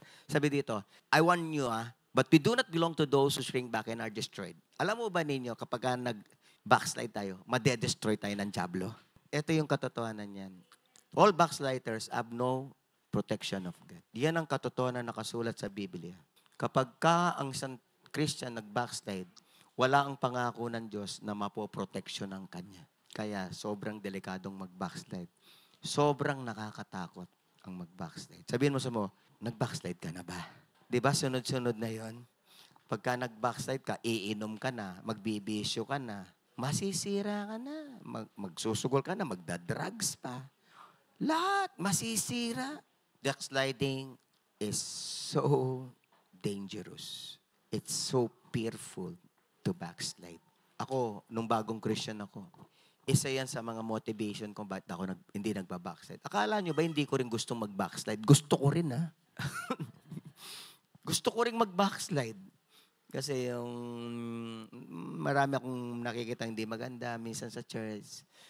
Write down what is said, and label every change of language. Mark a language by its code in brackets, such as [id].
[tl] Sabi dito, [en] I warn you, but we do not belong to those who shrink back and are destroyed. [tl] Alam mo ba ninyo, kapag nag-backslide tayo, madedestroy tayo ng diablo? Ito yung katotohanan yan. [en] All backsliders have no protection of God. [tl] Yan ang katotohanan na nakasulat sa Biblia. Kapag ka ang isang Christian nag-backslide, wala ang pangako ng Diyos na mapoproteksyon ng Kanya. Kaya sobrang delikadong mag-backslide. Sobrang nakakatakot ang mag-backslide. Sabihin mo sa mo, nag-backslide ka na ba? Diba sunod-sunod na yon? Pagka nag-backslide ka, iinom ka na, magbibisyo ka na, masisira ka na, magsusugol ka na, magdadrugs pa. Lahat, masisira. [en] Backsliding is so dangerous. It's so fearful to backslide. [tl] Ako, nung bagong Christian ako, isa yan sa mga motivation kung bakit ako hindi nagba-backslide. Akala nyo ba hindi ko rin gustong mag-backslide? Gusto ko rin, ha? Gusto ko rin mag-backslide. Kasi yung marami akong nakikita hindi maganda minsan sa church.